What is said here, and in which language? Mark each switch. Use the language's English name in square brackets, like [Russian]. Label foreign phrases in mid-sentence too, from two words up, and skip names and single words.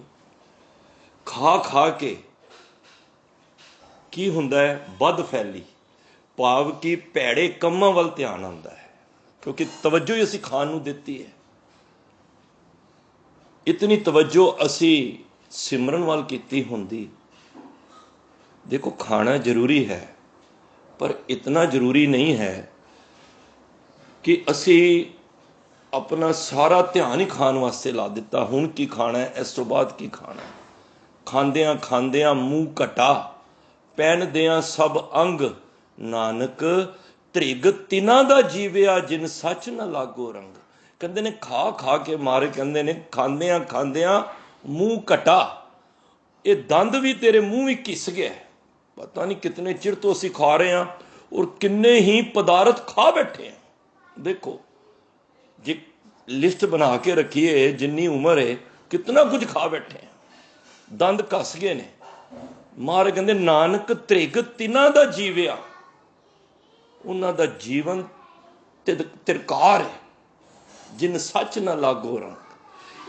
[Punjabi] ਖਾ ਖਾ ਕੇ ਕੀ ਹੁੰਦਾ ਹੈ? ਬਦ ਫੈਲੀ, ਭਾਵ ਕਿ ਭੈੜੇ ਕੰਮਾਂ ਵੱਲ ਧਿਆਨ ਆਉਂਦਾ ਹੈ, ਕਿਉਂਕਿ ਤਵੱਜੋ ਹੀ ਅਸੀਂ ਖਾਣ ਨੂੰ ਦਿੱਤੀ ਹੈ। ਇਤਨੀ ਤਵੱਜੋ ਅਸੀਂ ਸਿਮਰਨ ਵਾਲ ਕੀਤੀ ਹੁੰਦੀ। ਦੇਖੋ ਖਾਣਾ ਜ਼ਰੂਰੀ ਹੈ, ਪਰ ਇਤਨਾ ਜ਼ਰੂਰੀ ਨਹੀਂ ਹੈ ਕਿ ਅਸੀਂ ਆਪਣਾ ਸਾਰਾ ਧਿਆਨ ਹੀ ਖਾਣ ਵਾਸਤੇ ਲਾ ਦਿੱਤਾ। ਹੁਣ ਕੀ ਖਾਣਾ ਹੈ, ਇਸ ਤੋਂ ਬਾਅਦ ਕੀ ਖਾਣਾ ਹੈ। ਖਾਂਦਿਆਂ ਖਾਂਦਿਆਂ ਮੂੰਹ ਘਟਾ, ਪਹਿਨਦਿਆਂ ਸਭ ਅੰਗ, ਨਾਨਕ ਤ੍ਰਿਗ ਤਿਨਾ ਦਾ ਜੀਵਿਆ, ਜਿਨ ਸਚ ਨ ਲਾਗੋ ਰੰਗ। ਕਹਿੰਦੇ ਨੇ ਖਾ ਖਾ ਕੇ ਮਾਰੇ, ਕਹਿੰਦੇ ਨੇ ਖਾਂਦਿਆਂ ਖਾਂਦਿਆਂ ਮੂੰਹ ਘਟਾ, ਇਹ ਦੰਦ ਵੀ ਤੇਰੇ ਮੂੰਹ ਵੀ ਘਿਸ ਗਿਆ। ਪਤਾ ਨਹੀਂ ਕਿਤਨੇ ਚਿਰ ਤੋਂ ਅਸੀਂ ਖਾ ਰਹੇ ਹਾਂ ਅਤੇ ਕਿੰਨੇ ਹੀ ਪਦਾਰਥ ਖਾ ਬੈਠੇ ਹਾਂ। ਦੇਖੋ ਜੇ ਲਿਸਟ ਬਣਾ ਕੇ ਰੱਖੀਏ, ਜਿੰਨੀ ਉਮਰ ਹੈ ਕਿਤਨਾ ਕੁਝ ਖਾ ਬੈਠੇ ਹਾਂ, ਦੰਦ ਘਸ ਗਏ ਨੇ। ਮਹਾਰਾਜ ਕਹਿੰਦੇ ਨਾਨਕ ਤ੍ਰਿਗ ਤਿਨਾ ਦਾ ਜੀਵਿਆ, ਉਨ੍ਹਾਂ ਦਾ ਜੀਵਨ ਤਿਰਸਕਾਰ ਹੈ, ਜਿਨ ਸਚ ਨਾ ਲਾਗੋ ਰੰਗ।